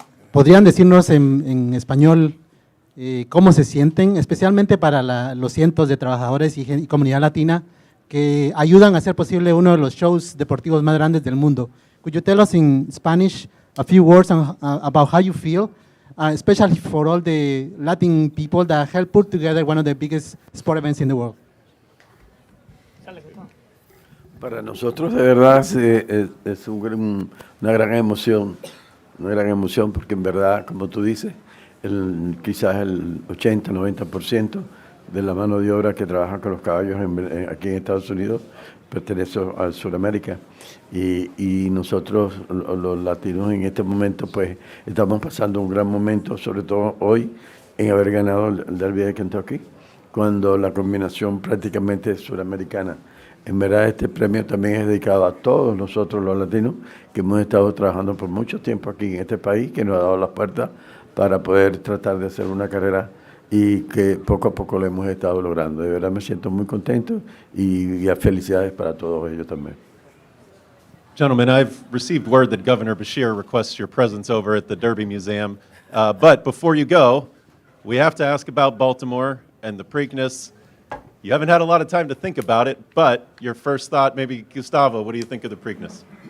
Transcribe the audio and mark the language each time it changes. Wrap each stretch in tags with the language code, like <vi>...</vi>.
<es>¿Podrían decirnos en español cómo se sienten, especialmente para los cientos de trabajadores y comunidad latina que ayudan a hacer posible uno de los shows deportivos más grandes del mundo?</es> <en>Could you tell us in Spanish a few words about how you feel, especially for all the Latin people that help put together one of the biggest sport events in the world?</en> <es>Para nosotros de verdad es una gran emoción porque en verdad, como tú dices, quizás el 80-90% de la mano de obra que trabaja con los caballos aquí en Estados Unidos pertenece a Sudamérica y nosotros los latinos en este momento pues estamos pasando un gran momento, sobre todo hoy, en haber ganado el Derby de Kentucky, cuando la combinación prácticamente es suramericana. En verdad este premio también es dedicado a todos nosotros los latinos que hemos estado trabajando por mucho tiempo aquí en este país, que nos ha dado las puertas para poder tratar de hacer una carrera y que poco a poco lo hemos estado logrando. De verdad me siento muy contento y felicidades para todos ellos también.</es> <en>Gentlemen, I've received word that Governor Beshear requests your presence over at the Derby Museum. But before you go, we have to ask about Baltimore and the Preakness. You haven't had a lot of time to think about it, but your first thought, maybe Gustavo, what do you think of the Preakness?</en>